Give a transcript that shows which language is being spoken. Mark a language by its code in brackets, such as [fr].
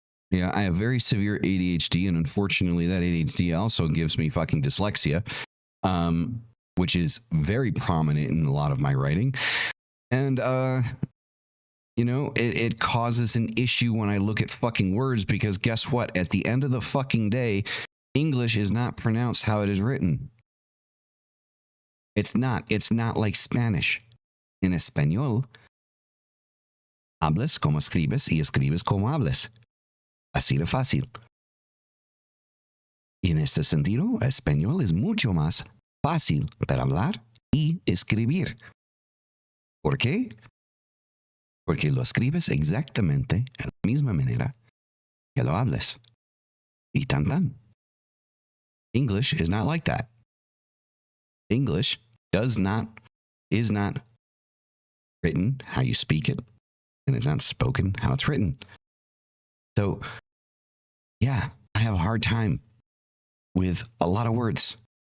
[en] Yeah, I have very severe ADHD, and unfortunately that ADHD also gives me fucking dyslexia, which is very prominent in a lot of my writing. And, it causes an issue when I look at fucking words, because guess what? At the end of the fucking day, English is not pronounced how it is written. It's not like Spanish. [es] En español, hablas como escribes y escribes como hablas. Así de fácil. Y en este sentido, español es mucho más fácil para hablar y escribir. ¿Por qué? Porque lo escribes exactamente de la misma manera que lo hables. Y tan tan. [en] English is not like that. English is not written how you speak it, and it's not spoken how it's written. So, yeah, I have a hard time with a lot of words.